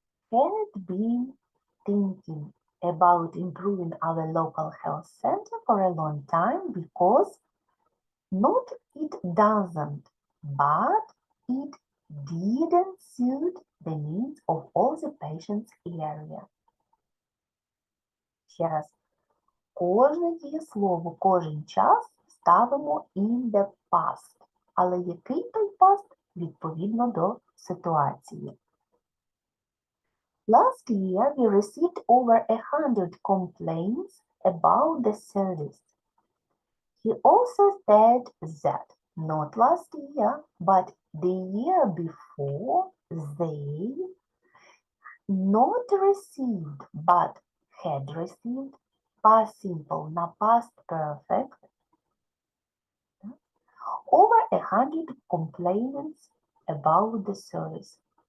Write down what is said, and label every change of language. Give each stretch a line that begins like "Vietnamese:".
English: Had been thinking about improving our local health center for a long time because not it doesn't, but it didn't suit the needs of all the patients area.
Ukrainian: Ще раз. Кожне дієслово, кожен час ставимо
English: in the past.
Ukrainian: Але який той past? Відповідно до ситуації.
English: Last year, we received over 100 complaints about the service. He also said that not last year, but the year before, they not received, but had received, past simple на past perfect, over 100 complaints about the service.